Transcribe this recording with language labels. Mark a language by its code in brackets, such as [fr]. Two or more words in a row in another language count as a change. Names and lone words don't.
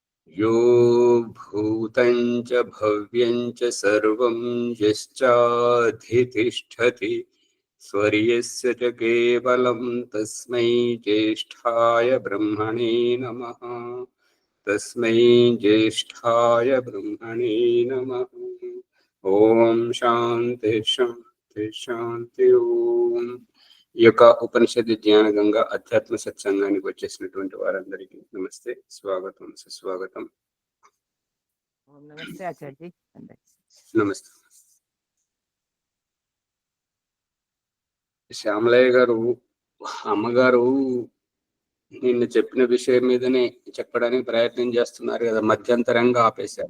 [sa] यो भूतं च भव्यं च सर्वं यश्चाधितिष्ठति स्वर्यस्य च केवलं तस्मै ज्येष्ठाय ब्रह्मणे नमः। तस्मै ज्येष्ठाय ब्रह्मणे नमः। ओम शांति शांति शांति। ओम। [te] ఈ యొక్క ఉపనిషత్తు జ్ఞాన గంగ అధ్యాత్మ సత్సంగానికి వచ్చేసినటువంటి వారందరికీ నమస్తే, స్వాగతం, సుస్వాగతం. నమస్తే ఆచార్య. నమస్తే. శ్యామలయ్య గారు, అమ్మగారు నిన్న చెప్పిన విషయం మీదనే చెప్పడానికి ప్రయత్నం చేస్తున్నారు కదా, మధ్యంతరంగా ఆపేశారు.